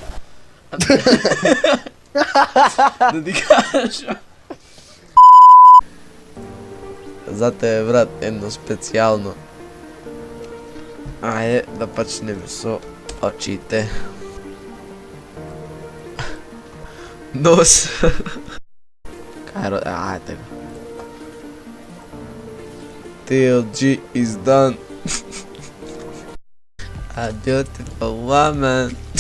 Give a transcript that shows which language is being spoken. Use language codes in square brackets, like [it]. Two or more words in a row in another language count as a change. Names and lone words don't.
[mk] Да ти кажа. За те брат, едно специјално. Ајде да почнеме со очите. Нос. Ajde. [en] TLG is done. A beautiful woman.